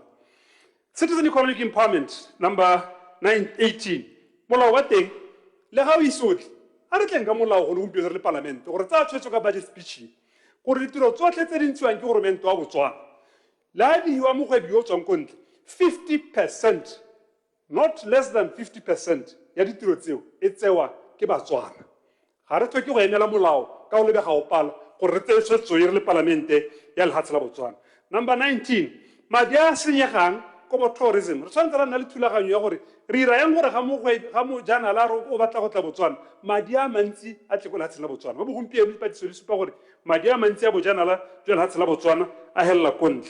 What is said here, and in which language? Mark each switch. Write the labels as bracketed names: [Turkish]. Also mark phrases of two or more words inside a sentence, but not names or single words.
[Tswana] Citizen Economic Empowerment number 918 molao wa teng le ga o isotle a re tleng ka molao go le gompieno re le palamente gore tsa tshwetso ka [English] budget speech [Tswana] gore ditiro tsotlhe tse di ntshiwang ke goromente wa botswana le a diwa mogwebi yo o tswang ko ntle 50%, [English] not less than [Tswana] 50% ya ditiro tseo e tsewa ke batswana ga re tlhoke go emela molao ka o lebega go pala gore re tseye tshwetso e re le palamente ya lefatshe la botswana. Number 19 madi a senyegang ko bo tourism re tshwanetse ra nna le thulaganyo ya gore re ira yang gore ga mojanala a re o batla go tla botswana madi a mantsi a tle ko lefatsheng la botswana mo bogompieno dipatiso di supa gore madi a mantsi a bojanala jwa lefatshe la botswana a helela ko ntle.